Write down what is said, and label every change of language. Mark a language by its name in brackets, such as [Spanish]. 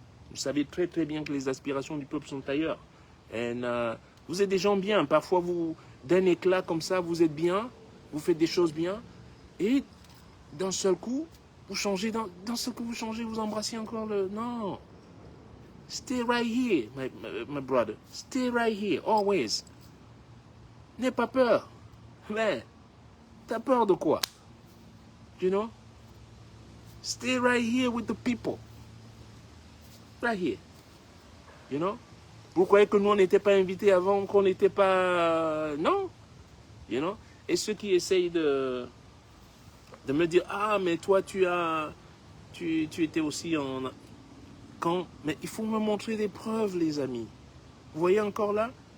[French] Vous savez très très bien que les aspirations du peuple sont ailleurs. Et vous êtes des gens bien. Parfois, d'un éclat comme ça, vous êtes bien, vous faites des choses bien, et d'un seul coup, vous changez, d'un seul coup, vous changez, vous embrassez encore le... Non. [English] Stay right here, my brother. Stay right here, always. [French] N'aie pas peur. Mais, t'as peur de quoi? [English] Stay right here with the people. Right here. [French] Vous croyez que nous, on n'était pas invités avant, qu'on n'était pas... Non. Et ceux qui essayent de me dire, ah, mais toi, tu étais aussi en... Mais il faut me montrer des preuves, les amis. Vous voyez encore là?